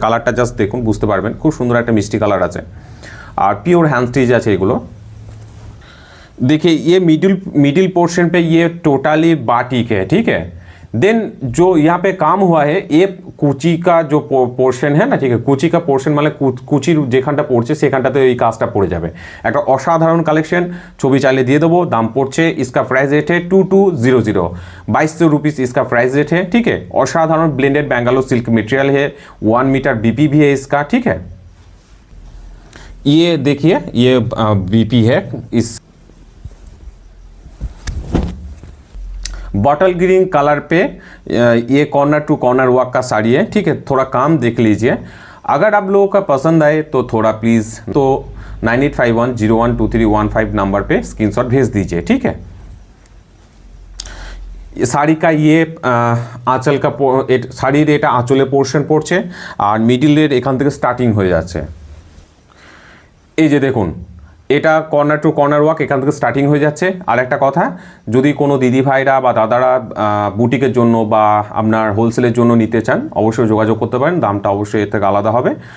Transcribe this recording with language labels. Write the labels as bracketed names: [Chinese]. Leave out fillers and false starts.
[Bangla] কালারটা জাস্ট দেখুন, বুঝতে পারবেন, খুব সুন্দর একটা মিষ্টি কালার আছে। আর পিওর হ্যান্ড স্টিচ আছে এগুলো। [Hindi] देखिए ये मिडिल पोर्शन पे ये टोटली बाटिक है, ठीक है। देन जो यहाँ पे काम हुआ है ये कुची का जो पोर्शन है ना, ठीक है, कुची का पोर्शन [Bangla] মানে কুচির যেখানটা পড়ছে সেখানটাতে এই কাজটা পড়ে যাবে। একটা অসাধারণ কালেকশন, ছবি চাইলে দিয়ে দেবো। দাম পড়ছে [Hindi] इसका प्राइस रेट है 2200, 2200 रुपीस इसका प्राइस रेट है, ठीक है। অসাধারণ ब्लेंडेड बैंगलोर सिल्क मटेरियल है, 1 मीटर बीपी भी है इसका, ठीक है। ये देखिए ये बीपी है, इस बॉटल ग्रीन कलर पे ये कॉर्नर टू कॉर्नर वर्क का साड़ी है, ठीक है। थोड़ा काम देख लीजिए, अगर आप लोगों का पसंद आए तो थोड़ा प्लीज़ तो 9851012315 नंबर पे स्क्रीनशॉट भेज दीजिए, ठीक है। শাড়ি কা ইয়ে আঁচল কা [Bangla] শাড়ির এটা আঁচলে পোর্শন পড়ছে, আর মিডিলের এখান থেকে স্টার্টিং হয়ে যাচ্ছে। এই যে দেখুন এটা কর্নার টু কর্নার ওয়ার্ক এখান থেকে স্টার্টিং হয়ে যাচ্ছে। আর একটা কথা, যদি কোনো দিদি ভাইরা বা দাদারা বুটিকের জন্য বা আপনার হোলসেলের জন্য নিতে চান অবশ্যই যোগাযোগ করতে পারেন, দামটা অবশ্যই এর থেকে আলাদা হবে।